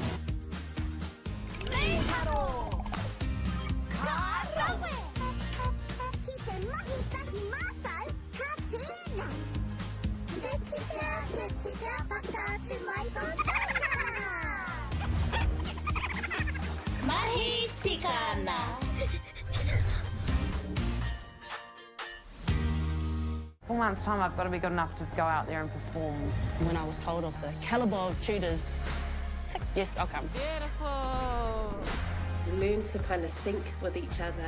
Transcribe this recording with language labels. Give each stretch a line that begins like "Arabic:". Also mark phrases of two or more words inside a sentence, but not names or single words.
Māori: Me haro. Ka rawe. Ki te mahi tahi mātou, ka tēnei. Te tika, whakaatu mai tō taha. Mahi tika ana.
English: For 4 months' time, I've got to be good enough to go out there and perform. When I was told of the calibre of tutors, tick, yes, I'll come. Beautiful. Learn to kind of sync with each other.